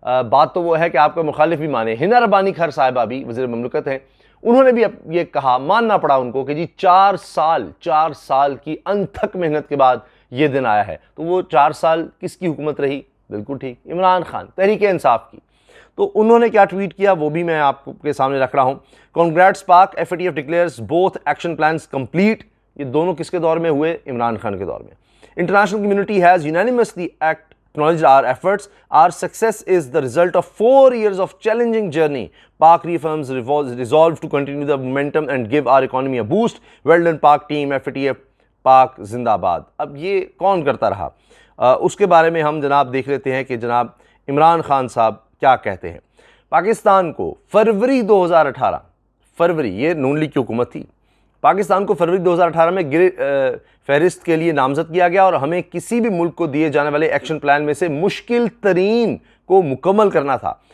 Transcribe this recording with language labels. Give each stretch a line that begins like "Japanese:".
Urdu: بات تو وہ ہے کہ آپ کا مخالف بھی مانے، ہنا ربانی خیر صاحبہ بھی وزیر مملکت ہیں، انہوں نے بھی اب یہ کہا، ماننا پڑا ان کو کہ جی 4 سال کی انتھک محنت کے بعد یہ دن آیا ہے۔ تو وہ 4 سال کس کی حکومت رہی؟ بالکل ٹھیک، عمران خان، تحریک انصاف کی۔ تو انہوں نے کیا ٹویٹ کیا وہ بھی میں آپ کے سامنے رکھ رہا ہوں۔
English: Congrats Pak, F A T F declares both action plans complete.
Urdu: یہ دونوں کس کے دور میں ہوئے؟ عمران خان کے دور میں۔
English: International community has unanimously acknowledged our efforts. Our success is the result of 4 years of challenging journey. Pak reaffirms resolve to continue the momentum and give our economy a boost. Well done Pak team, FATF Pak
Urdu: زندہ باد۔ اب یہ کون کرتا رہا؟ اس کے بارے میں ہم جناب دیکھ لیتے ہیں کہ جناب عمران خان صاحب کیا کہتے ہیں۔ پاکستان کو فروری 2018، فروری، یہ نون لیگ کی حکومت تھی، پاکستان کو فروری 2018 میں فہرست کے لیے نامزد کیا گیا، اور ہمیں کسی بھی ملک کو دیے جانے والے ایکشن پلان میں سے مشکل ترین کو مکمل کرنا تھا،